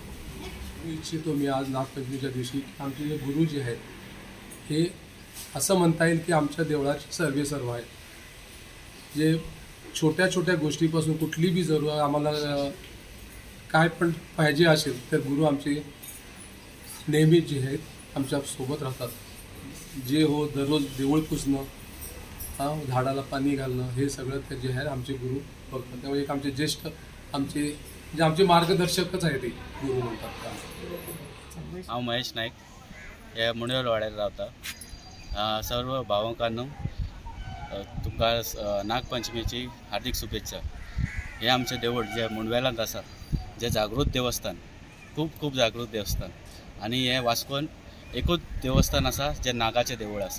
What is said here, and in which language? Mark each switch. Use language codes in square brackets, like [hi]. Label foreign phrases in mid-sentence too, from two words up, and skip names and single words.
[mr] इच्छितो मी आज नागपंचमीच्या दिवशी आमचे जे गुरु जे आहेत हे असं म्हणता येईल की आमच्या देवळाचे सर्व आहेत, जे छोट्या छोट्या गोष्टीपासून कुठली बी जरूर आम्हाला काय पण पाहिजे असेल तर गुरु आमचे नेहमी जे आहेत आमच्या सोबत राहतात। जे हो दररोज देऊळ पुसणं झाडाला पाणी घालणं हे सगळं ते जे आहे आमचे गुरु बघतात। त्यामुळे एक आमचे ज्येष्ठ आमचे मार्गदर्शकच आहे ते गुरु म्हणतात। [kok] हांव महेश नायक हे मुंडवेल वाड्यार रावता। सर्व भावकांनो तुमकां नागपंचमीची हार्दिक शुभेच्छा। हे आमचे देवूळ जे मुंडवेलांत आसा, जे जागृत देवस्थान, खूप जागृत देवस्थान, आणि हे वास्कोन एकूच देवस्थान आसा जे नागाचें देवूळ आसा।